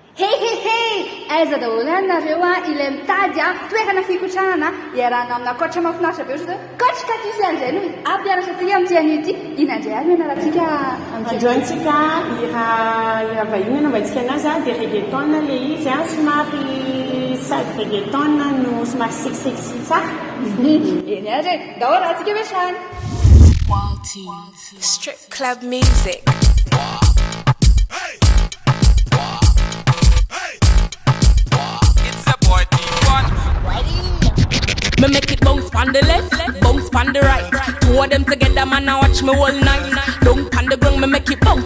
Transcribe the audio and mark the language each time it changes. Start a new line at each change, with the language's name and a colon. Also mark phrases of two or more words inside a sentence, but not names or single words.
Malagasy: Aiza daholo ianareo ilay mitady toerana fikotrahana iarahana amina kotra mahafinaritra be ohatry zao kotra katusy an'izay no ampianatra antsika amin'ity an'ity inandray ary mianarantsika androantsika ira vahiny navaitsika anazy dia reggaeton le izy somary sady reggaeton no somary sexy tsara eny ary daholo rahantsika metrany
English: Strip club music. Me make it bounce on the left, bounce on the right. Two of them together, man, I watch me all night. Don't on the ground, me make it bounce.